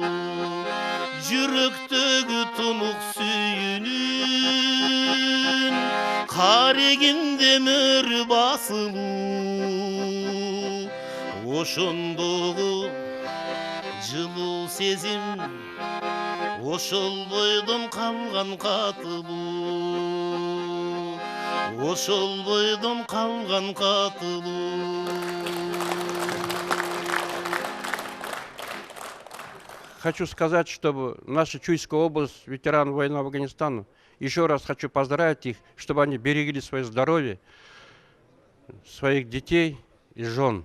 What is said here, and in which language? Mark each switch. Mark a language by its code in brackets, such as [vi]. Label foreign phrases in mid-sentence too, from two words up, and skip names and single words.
[ky] Жүрөктөгү тунук сүйүнүн карегимде мөр басылуу. Ошондогу жылуу сезим ошол бойдон калган катылуу. Ошол бойдон калган катылуу. [ru] Хочу сказать, что наша Чуйская область, ветераны войны Афганистана, еще раз хочу поздравить их, чтобы они берегли свое здоровье, своих детей и жен.